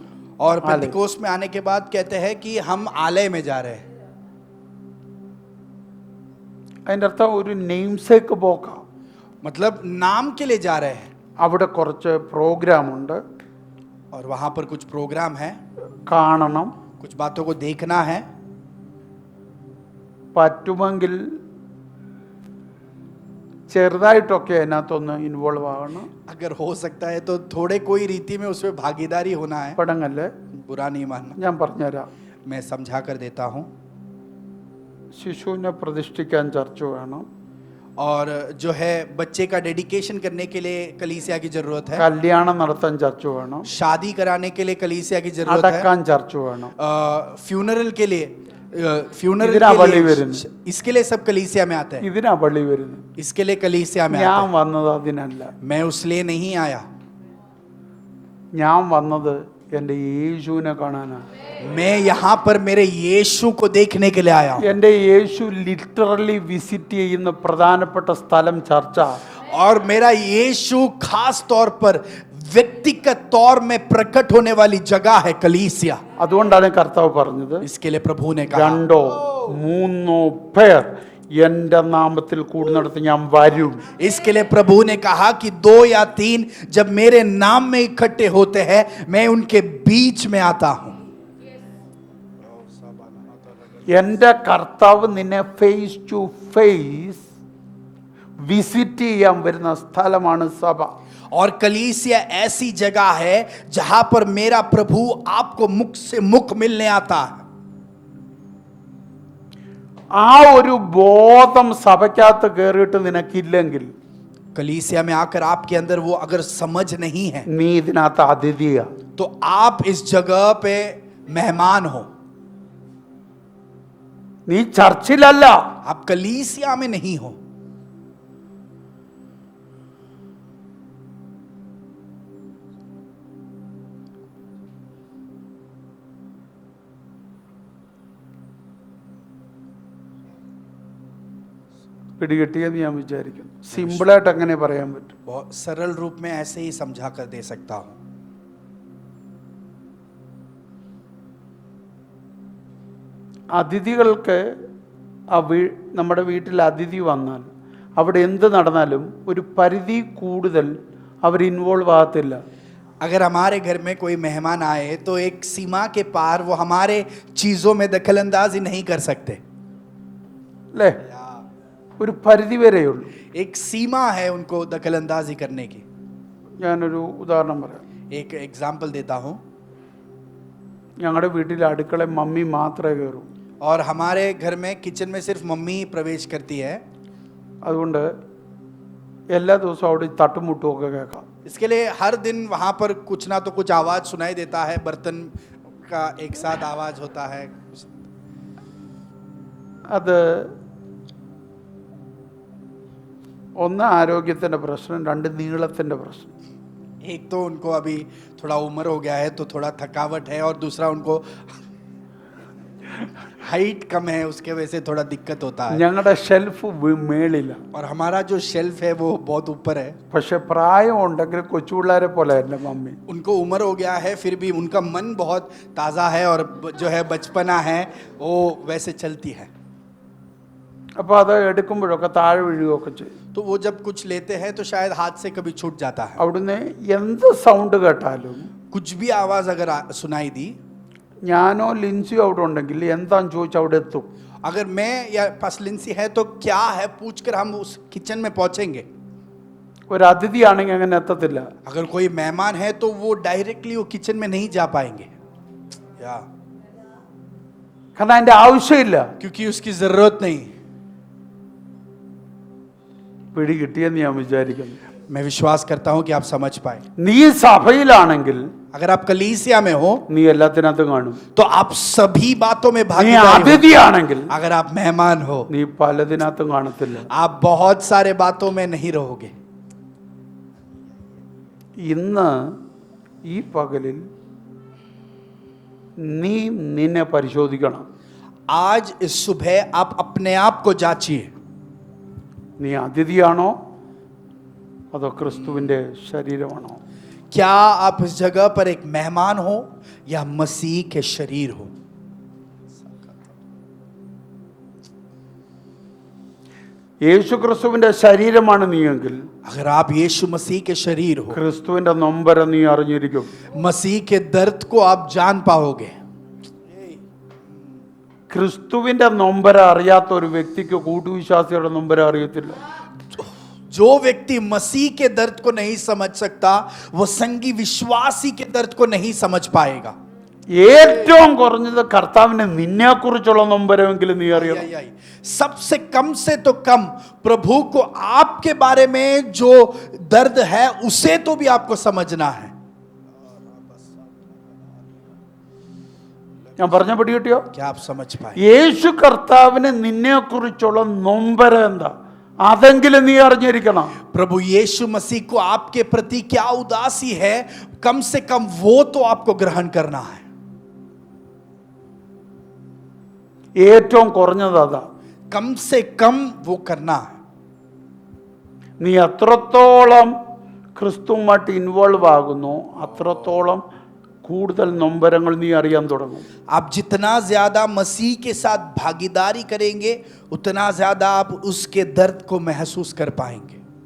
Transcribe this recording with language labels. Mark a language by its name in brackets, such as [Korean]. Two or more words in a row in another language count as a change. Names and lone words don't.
[Hindi] और आलय। पेंतिकोस्त में आने के बाद कहते हैं कि हम आलय में जा रहे हैं. [Malayalam] അതിൻ്റെ അർത്ഥം ഒരു [English] name sake [Malayalam] പോക്കാ. [Hindi] मतलब नाम के लिए जा रहे हैं. [Malayalam] അവിടെ കുറച്ച് പ്രോഗ്രാമുണ്ട്, [Hindi] और वहां पर कुछ प्रोग्राम है, [Malayalam] കാണണം. [Hindi] कुछ बातों को देखना है. [Malayalam] പറ്റുമെങ്കിൽ ചെറുതായിട്ടൊക്കെ അതിനകത്തൊന്ന് ഇൻവോൾവ് ആകണം. [Hindi] अगर हो सकता है तो थोड़े कोई रीति में उसमें भागीदारी होना है. [Malayalam] പടങ്ങല്ലേ? [Hindi] बुरा नहीं मानना. [Malayalam] ഞാൻ പറഞ്ഞുതരാം. [Hindi] मैं समझा कर देता हूँ। [Malayalam] ശിശുവിനെ പ്രതിഷ്ഠിക്കാൻ ചർച്ച വേണം. [Hindi] और जो है बच्चे का डेडिकेशन करने के लिए कलीसिया की जरूरत है। [Malayalam] കല്യാണം നടത്താൻ ചർച്ച വേണം. [Hindi] शादी कराने के लिए कलीसिया की जरूरत है। [Malayalam] അടക്കാൻ ചർച്ച വേണം. [Hindi] फ्यूनरल के लिए फ्यूनरल [Malayalam] ഇതിനാ [Hindi] के [Malayalam] പള്ളി [Hindi] लिए [Malayalam] വരുന്നത്. [Hindi] इसके लिए सब कलीसिया में आते हैं। [Malayalam] ഇതിനാ പള്ളി വരുന്നത്. [Hindi] इसके लिए कलीसिया में [Malayalam] ഞാൻ [Hindi] आते हैं। [Malayalam] വന്നത് അതിനല്ല. [Hindi] मैं उसलिए नहीं आया, [Malayalam] ഞാൻ വന്നത് എൻ്റെ യേശുവിനെ കാണാനാണ്. [Hindi] मैं यहाँ पर मेरे यीशु को देखने के लिए आया हूँ। [Malayalam] എൻ്റെ യേശു [English] literally visit [Malayalam] ചെയ്യുന്ന പ്രധാനപ്പെട്ട സ്ഥലം ചർച്ച. [Hindi] और मेरा यीशु खास तौर पर व्यक्तिगत तौर में प्रकट होने वाली जगह है कलीसिया। [Malayalam] അതുകൊണ്ടാണ് കർത്താവ് പറഞ്ഞത്, [Hindi] इसके लिए प्रभु ने कहा, [Malayalam] രണ്ടോ മൂന്നോ പേർ എൻ്റെ നാമത്തിൽ കൂടുന്നിടത്ത് ഞാൻ വരും. [Hindi] इसके लिए प्रभु ने कहा कि 2 या 3 जब मेरे नाम में इकट्ठे होते हैं मैं उनके बीच में आता हूं। [Malayalam] എൻ്റെ കർത്താവ് നിന്നെ [English] face to face visit [Malayalam] ചെയ്യാൻ വരുന്ന സ്ഥലമാണ് സഭ. [Hindi] और कलीसिया ऐसी जगह है जहां पर मेरा प्रभु आपको मुख से मुख मिलने आता है। [Malayalam] ആ ഒരു ബോധം സഭയ്ക്കകത്ത് കയറിയിട്ട് നിനക്കില്ലെങ്കിൽ [Hindi] कलीसिया में आकर आपके अंदर वो अगर समझ नहीं है [Malayalam] നീ ഇതിനകത്ത് അതിഥിയാ. [Hindi] तो आप इस जगह पे मेहमान हो। [Malayalam] നീ ചർച്ചിലല്ല. [Hindi] आप कलीसिया में नहीं हो। [Malayalam] പിടികിട്ടിയെന്ന് ഞാൻ വിചാരിക്കുന്നു. സിമ്പിളായിട്ട് അങ്ങനെ പറയാൻ പറ്റും. [Hindi] बहुत सरल रूप में ऐसे ही समझा कर दे सकता हूं। [Malayalam] അതിഥികൾക്ക് നമ്മുടെ വീട്ടിൽ അതിഥി വന്നാൽ അവിടെ എന്ത് നടന്നാലും ഒരു പരിധി കൂടുതൽ അവർ ഇൻവോൾവ് ആകത്തില്ല. [Hindi] अगर हमारे घर में कोई मेहमान आए तो एक सीमा के पार वो हमारे चीजों में दखलंदाजी नहीं कर सकते। [Malayalam] അല്ലേ? ഒരു പരിധി വരെയുള്ളൂ. [Hindi] एक सीमा है उनको दखलंदाजी करने की। [Malayalam] ഞാനൊരു ഉദാഹരണം പറയാം. [Hindi] एक एग्जाम्पल देता हूँ। [Malayalam] ഞങ്ങളുടെ വീട്ടിൽ അടുക്കള മമ്മി മാത്രമേ കയറൂ. [Hindi] और हमारे घर में किचन में सिर्फ मम्मी ही प्रवेश करती है। [Malayalam] അതുകൊണ്ട് എല്ലാ ദിവസവും അവിടെ തട്ടുമുട്ടുമൊക്കെ കേൾക്കാം. [Hindi] इसके लिए हर दिन वहाँ पर कुछ ना तो कुछ आवाज सुनाई देता है, बर्तन का एक साथ आवाज होता है। [Malayalam] അത് ഒന്ന് ആരോഗ്യത്തിൻ്റെ പ്രശ്നം, രണ്ട് നീളത്തിൻ്റെ പ്രശ്നം. [Hindi] एक तो उनको अभी थोड़ा उम्र हो गया है तो थोड़ा थकावट है, और दूसरा उनको हाइट कम है उसके वजह से थोड़ा दिक्कत होता है। [Malayalam] ഞങ്ങളുടെ ഷെൽഫ് മേളില്ല. [Hindi] और हमारा जो शेल्फ है वो बहुत ऊपर है। [Malayalam] പക്ഷെ പ്രായം ഉണ്ടെങ്കിൽ കൊച്ചുപിള്ളേരെ പോലെ എൻ്റെ മമ്മി. [Hindi] उनको उम्र हो गया है फिर भी उनका मन बहुत ताज़ा है, और जो है बचपना है वो वैसे चलती है। [Malayalam] അപ്പോൾ അത് എടുക്കുമ്പോഴൊക്കെ താഴെ വീഴുകയൊക്കെ ചെയ്യും. [Hindi] तो वो जब कुछ लेते हैं तो शायद हाथ से कभी छूट जाता है। [Malayalam] അവിടുന്ന് എന്ത് സൗണ്ട് കേട്ടാലും [Hindi] कुछ भी आवाज़ अगर सुनाई दी, [Malayalam] ഞാനോ ലിൻസിയോ അവിടെ ഉണ്ടെങ്കിൽ എന്താന്ന് ചോദിച്ചാൽ അവിടെ എത്തും. [Hindi] अगर मैं या पसलिंसी है तो क्या है पूछकर हम उस किचन में पहुंचेंगे। [Malayalam] ഒരു അതിഥിയാണെങ്കിൽ അങ്ങനെ എത്തത്തില്ല. [Hindi] अगर कोई मेहमान है तो वो डायरेक्टली वो किचन में नहीं जा पाएंगे, या [Malayalam] കാരണം അതിൻ്റെ ആവശ്യമില്ല. [Hindi] क्योंकि उसकी जरूरत नहीं। [Malayalam] പിടി കിട്ടിയെന്ന് ഞാൻ വിചാരിക്കുന്നു. [Hindi] मैं विश्वास करता हूं कि आप समझ पाए। [Malayalam] നീ സഭയിലാണെങ്കിൽ [Hindi] अगर आप कलीसिया में हो [Malayalam] നീ എല്ലാത്തിനകത്തും കാണും. [Hindi] तो आप सभी बातों में [Malayalam] നീ [Hindi] भागीदार हो। [Malayalam] അതിഥിയാണെങ്കിൽ [Hindi] अगर आप मेहमान हो [Malayalam] നീ പലതിനകത്തും കാണത്തില്ല. [Hindi] आप बहुत सारे बातों में नहीं रहोगे। [Malayalam] ഇന്ന് ഈ പകലിൽ നീ നിന്നെ പരിശോധിക്കണം. [Hindi] आज इस सुबह आप अपने आप को जांचिए। [Malayalam] നീ അതിഥിയാണോ അതോ ക്രിസ്തുവിൻ്റെ ശരീരമാണോ? [Hindi] क्या आप इस जगह पर एक मेहमान हो या मसीह के शरीर हो? [Malayalam] യേശു ക്രിസ്തുവിൻ്റെ ശരീരമാണ് നീയെങ്കിൽ [Hindi] अगर आप यीशु मसीह के शरीर हो, [Malayalam] ക്രിസ്തുവിൻ്റെ നൊമ്പരം നീ അറിഞ്ഞിരിക്കും. [Hindi] मसीह के दर्द को आप जान पाओगे। [Malayalam] ക്രിസ്തുവിൻ്റെ നൊമ്പരം അറിയാത്ത ഒരു വ്യക്തിക്ക് കൂട്ടുവിശ്വാസിയുടെ നൊമ്പരം അറിയത്തില്ല. [Hindi] जो व्यक्ति मसीह के दर्द को नहीं समझ सकता वो संगी विश्वासी के दर्द को नहीं समझ पाएगा। [Malayalam] ഏറ്റവും കുറഞ്ഞത് കർത്താവിന് നിന്നെക്കുറിച്ചുള്ള നൊമ്പരമെങ്കിലും നീ അറിയണം. [Hindi] सबसे कम से तो कम प्रभु को आपके बारे में जो दर्द है उसे तो भी आपको समझना है. [Malayalam] ഞാൻ പറഞ്ഞ പിടി കിട്ടിയോ? [Hindi] क्या आप समझ पाए? [Malayalam] യേശു കർത്താവിന് നിന്നെക്കുറിച്ചുള്ള നൊമ്പരം എന്താ അതെങ്കിലും നീ അറിഞ്ഞിരിക്കണം. [Hindi] प्रभु यीशु मसीह को आपके प्रति क्या उदासी है, कम से कम वो तो आपको ग्रहण करना है. [Malayalam] ഏറ്റവും കുറഞ്ഞത് അതാ. [Hindi] कम से कम वो करना है. [Malayalam] നീ എത്രത്തോളം ക്രിസ്തുവുമായിട്ട് ഇൻവോൾവ് ആകുന്നു അത്രത്തോളം കൂടുതൽ നൊമ്പരങ്ങൾ നീ അറിയാൻ തുടങ്ങും. [Hindi] आप जितना ज्यादा मसीह के साथ भागीदारी करेंगे उतना ज्यादा आप उसके दर्द को महसूस कर पाएंगे.